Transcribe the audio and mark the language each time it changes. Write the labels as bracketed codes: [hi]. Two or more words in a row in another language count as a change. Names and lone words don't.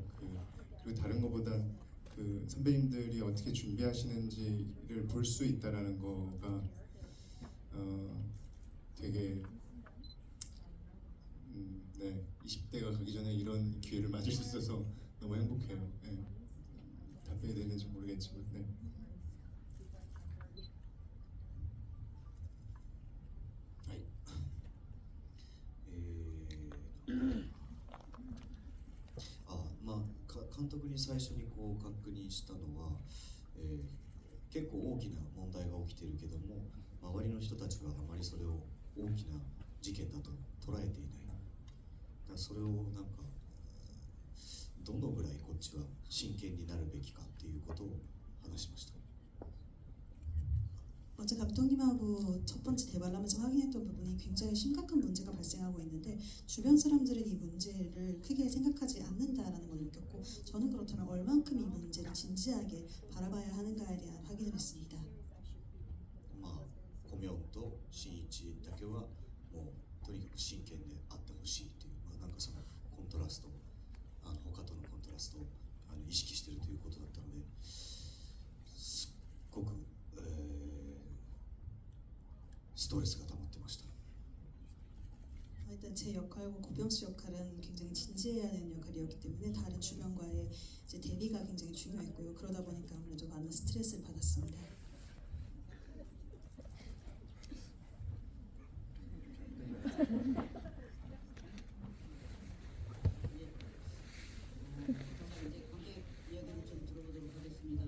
[ko] 그리고 다른 것보다 그 선배님들이 어떻게 준비하시는지를 볼 수 있다라는 거가 되게 네 20대가 가기 전에 이런 기회를 맞을 수 있어서 너무 행복해요. 네. 답변이 되는지 모르겠지만 네. [ja] はい。監督に最初にこう確認したのは、結構大きな問題が起きているけども周りの人たちはあまりそれを大きな事件だと捉えていない。だからそれをなんかどのぐらいこうっちは真剣になるべきかっていうことを話しました。 [ko] 어제 감독님하고 첫 번째 대관람에서 확인했던 부분이 굉장히 심각한 문제가 발생하고 있는데 주변 사람들은 이 문제를 크게 생각하지 않는다라는 걸 느꼈고 저는 그렇다면 얼만큼 이 문제를 진지하게 바라봐야 하는가에 대한 확인을 했습니다. [ja] まあコミョンと新一だけはもうとにかく真剣であってほしいっていう、まあ、なんかそのコントラスト他とのコントラストを意識しているということだったのですっごく、ストレスが溜まってました。 [ko] 일단 제 역할과 고병 씨 역할은 굉장히 진지해야 되는 역할이었기 때문에 다른 주변과의 이제 대비가 굉장히 중요했고요. 그러다 보니까 아무래도 많은 스트레스를 받았습니다. 그러면 이제 관객 이야기를 좀 들어보도록 하겠습니다.